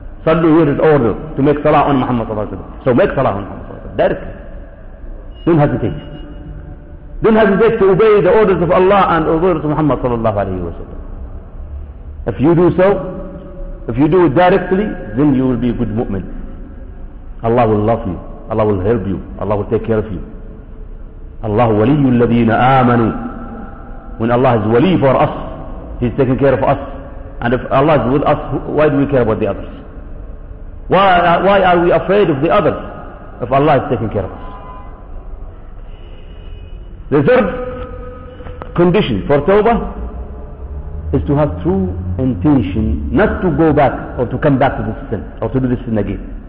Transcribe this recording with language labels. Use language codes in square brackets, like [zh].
[en] صلوا, here is order to make salah on Muhammad صلى الله عليه وسلم. So make salah on Muhammad صلى الله عليه وسلم. Directly. Don't hesitate. Don't hesitate to obey the orders of Allah and orders of Muhammad صلى الله عليه وسلم. If you do so, if you do it directly, then you will be a good mu'min. Allah will love you. Allah will help you. Allah will take care of you. [ar] Allah ولي الذين آمنوا. [en] When Allah is ولي for us, He's taking care of us. And if Allah is with us, why do we care about the others? Why are we afraid of the others if Allah is taking care of us? The third condition for tawbah is to have true intention not to go back or to come back to this sin or to do this sin again.